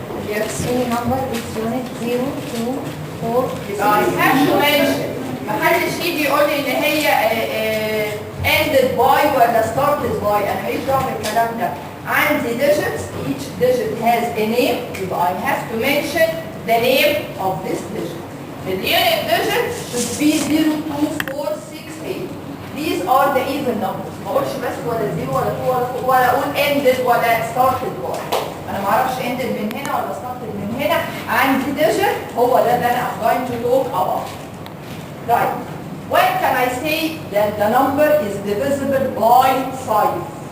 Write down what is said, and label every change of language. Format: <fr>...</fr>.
<en>Yes, so number is unit 0 2 4</en> <ar>يبقى</ar> <en>I have to mention</en> <ar>محدش يجي يقول لي ان هي</ar> <en>ended by</en> <ar>ولا</ar> <en>started by</en> <ar>انا ماليش دعوه بالكلام ده. عندي</ar> <en>digits, each digit has a name</en> <ar>يبقى</ar> <en>I have to mention the name of this digit. The unit digit should be 0 2 4 6 8. These are the even numbers.</en> <ar>ما اقولش بس ولا 0 ولا 2 ولا اقول</ar> <en>ended</en> <ar>ولا</ar> <en>started by.</en> <ar>انا ما اعرفش</ar> <en>ended</en> <ar>من هنا ولا</ar> <en>started</en> <ar>من هنا. عندي</ar> <en>digit</en> <ar>هو ده اللي انا</ar> <en>I'm going to talk about. Right. When can I say that the number is divisible by 5?</en>